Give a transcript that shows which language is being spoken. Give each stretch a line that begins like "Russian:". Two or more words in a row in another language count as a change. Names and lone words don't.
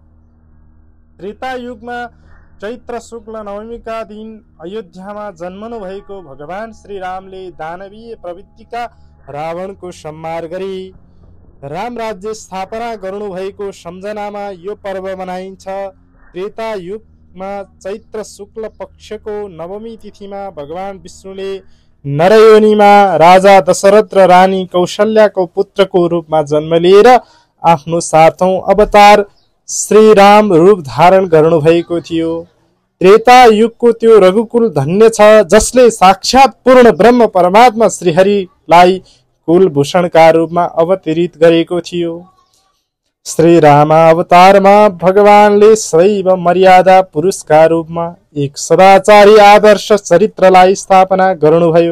Nepali: त्रेता युगमा चैत्र शुक्ल नवमीका दिन अयोध्यामा जन्मनु भएको भगवान श्री रामले दानवीय प्रवृत्तिका रावणको संहार गरी राम राज्य स्थापना गर्नुभएको सम्झनामा यो पर्व मनाइन्छ। त्रेता युग चैत्र शुक्ल पक्षको नवमी तिथिमा भगवान विष्णुले नरयोनीमा राजा दशरथ र रानी कौशल्याको पुत्रको रूपमा जन्म लिएर आफ्नो 7औं अवतार श्री राम रूप धारण गर्नुभएको थियो। त्रेता युगको त्यो रघुकुल धन्य छ जसले साक्षात पूर्ण ब्रह्म परमात्मा श्रीहरिलाई कुलभूषणका रूपमा अवतरित गरेको थियो। श्री रामावतारमा भगवानले सदैव मर्यादा पुरुषका रूपमा एक सदाचारी आदर्श चरित्रलाई स्थापना गर्नुभयो।